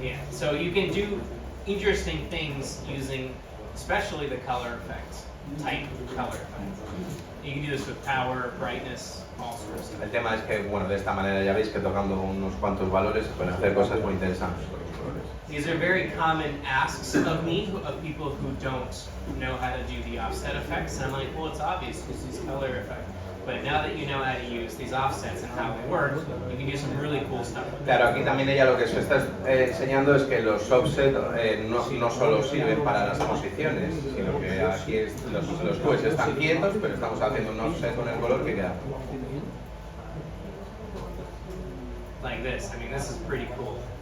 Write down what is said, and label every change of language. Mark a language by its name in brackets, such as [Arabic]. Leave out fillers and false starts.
[English] So you can do interesting things using especially the color effect, type color effect. You can do this with power, brightness, all sorts of stuff. [Spanish] El tema es que, bueno, de esta manera ya veis que tocando unos cuantos valores se pueden hacer cosas muy interesantes con los colores. [English] These are very common asks of me, of people who don't know how to do the offset effects. And I'm like, well, it's obvious because these color effects. But now that you know how to use these offsets and how they work, you can do some really cool stuff with them. [Spanish] Claro, aquí también ella lo que se está enseñando es que los offset no solo sirven para las posiciones, sino que aquí los Qs están quietos, pero estamos haciendo un offset con el color que queda. [English] Like this. I mean, this is pretty cool.